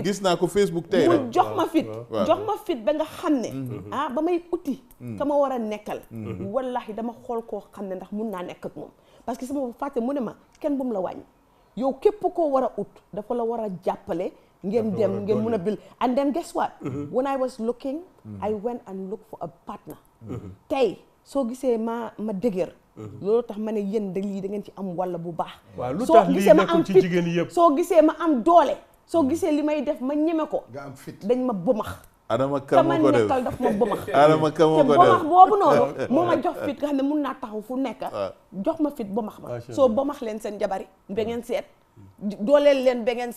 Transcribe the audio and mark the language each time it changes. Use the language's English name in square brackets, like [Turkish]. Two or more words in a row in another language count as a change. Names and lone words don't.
[Wolof] gis naa ko Facebook tey rek mu jox ma fit ba nga xam ne ba may uti ka ma war a nekkal wallahi dama xool koo xam ne ndax mun naa nekk ak moom parce que sama fàtte mu ne ma kenn bu mu la wàññi yow képp koo war a ut dafa la war a jàppale ngeen dem ngeen mun a bil [English] and then guess what when I was looking I went and looked for a partner [Wolof] tey soo gisee ma dëgër loolu tax ma ne yéen da lii da ngeen ci am walla bu baax waaw lu tax lii nekkul ci jigéen yëpp soo gisee ma am doole soo gisee li may def ma ñeme ko nga am fit dañ ma bëmax Adama Ka moo ko def nekkal daf ma bëmax Adama Ka moo ko def te bëmax boobu noonu moo ma jox fit nga xam ne mun naa taxaw fu nekk jox ma fit bëmax ma soo bëmax leen seen jabari ba ngeen seet dooleel leen ba ngeen